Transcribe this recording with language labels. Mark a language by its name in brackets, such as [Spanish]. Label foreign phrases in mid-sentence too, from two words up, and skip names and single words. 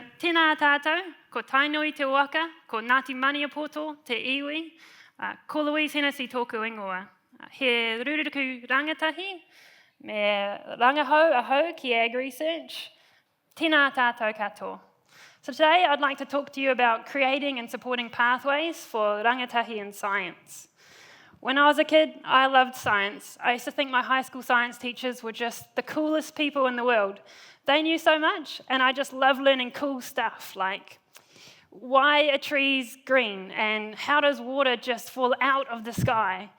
[Māori] Tēnā tātou, ko Tainui te waka, ko Ngāti Maniapoto te iwi, ko Louise Hennessy tōku ingoa. He rūruku rangatahi, me rangahau ahau ki Ag Research. Tēnā tātou katoa. [English] So today I'd like to talk to you about creating and supporting pathways for rangatahi in science. When I was a kid, I loved science. I used to think my high school science teachers were just the coolest people in the world. They knew so much, and I just loved learning cool stuff like why are trees green and how does water just fall out of the sky.